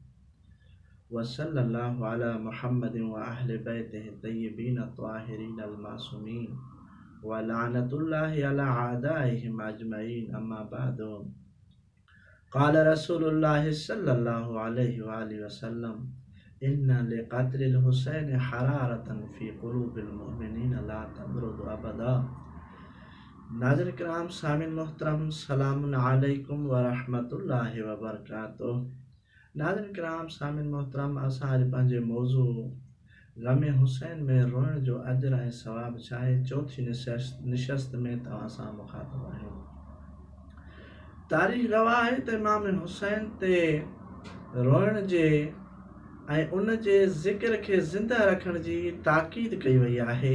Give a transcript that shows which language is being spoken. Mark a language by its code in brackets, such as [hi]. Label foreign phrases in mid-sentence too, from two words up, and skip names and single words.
[ar] وصلى الله على محمد وأهل بيته الطيبين الطاهرين المعصومين ولعنة الله على أعدائهم أجمعين أما بعد قال رسول الله صلى الله عليه وآله وسلم إن لقتل الحسين حرارة في قلوب المؤمنين لا تبرد أبدا [sd] नाज़रीन किराम सामिन मोहतरम [ar] سلام عليكم ورحمة الله وبركاته. [sd] नाज़रीन किराम सामिन मोहतरम असां अॼु पंहिंजे मौज़ू ग़म हुसैन में रोइण जो अजर ऐं सवाब छा आहे चौथी निशस्त में तव्हां सां मुखातिब आहियूं। तारीख़ गवाह आहे त इमाम हुसैन ते रोइण जे ऐं उन जे ज़िक्र खे ज़िंदा रखण जी ताक़ीद कई वई आहे।